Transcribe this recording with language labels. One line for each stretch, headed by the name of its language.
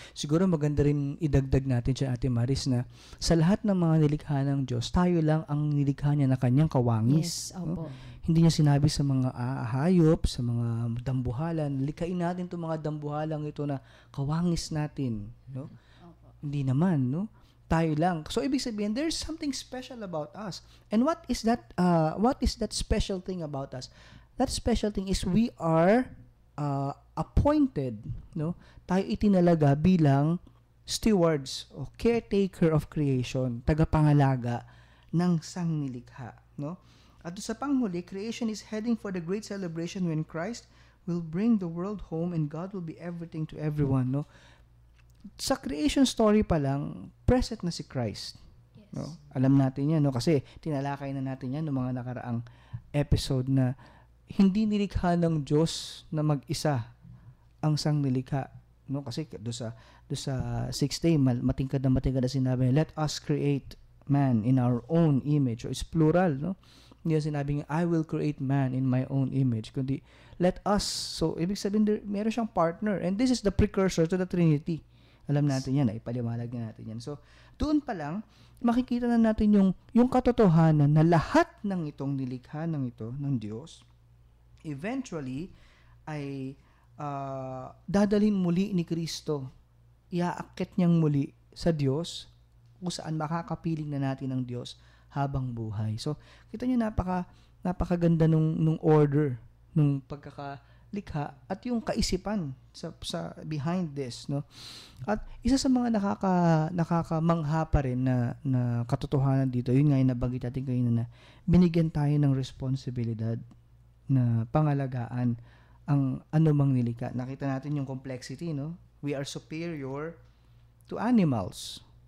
Filipino: Siguro maganda rin idagdag natin siya, Ate Maris, na sa lahat ng mga nilikha ng Diyos, tayo lang ang nilikha niya na kanyang kawangis. Yes, opo. No? Hindi niya sinabi sa mga hayop, sa mga dambuhalan, likhain natin itong mga dambuhalang ito na kawangis natin. No? Opo. Hindi naman, no? Tayo lang.
English: So,
Filipino: ibig sabihin,
English: there's something special about us. And what is that special thing about us? that special thing is we are appointed, no?
Filipino: Tayo itinalaga bilang stewards o
English: caretaker of creation,
Filipino: tagapangalaga ng sangnilikha, no?
English: At sa panghuli, creation is heading for the great celebration when Christ will bring the world home and God will be everything to everyone, no?
Filipino: Sa creation story pa lang, present na si Christ. No? Alam natin yan, no? Kasi tinalakay na natin yan noong mga nakaraang episode na hindi nilikha ng Diyos na mag-isa ang sangnilikha, no? Kasi do sa 6th day, matingkad na sinabi,
English: let us create man in our own image. So it's plural,
Filipino: no? Hindi sinabing,
English: I will create man in my own image, kundi let us. So
Filipino: ibig sabihin, meron siyang
English: partner, and this is the precursor to the Trinity.
Filipino: Alam natin yan, ipaliwalag na natin yan. So doon pa lang makikita na natin yung katotohanan na lahat ng itong nilikha ng Diyos eventually ay dadalhin muli ni Kristo. Iaakit niyang muli sa Diyos kung saan makakapiling na natin ng Diyos habang buhay. So, kita niyo napakaganda nung order, nung pagkakalikha at yung kaisipan sa
English: behind this,
Filipino: no? At isa sa mga nakakamangha pa rin na katotohanan dito, yun nga yung nabanggit natin kanina na binigyan tayo ng responsibilidad na pangalagaan ang anumang nilikha. Nakita natin yung complexity, no?
English: We are superior to animals.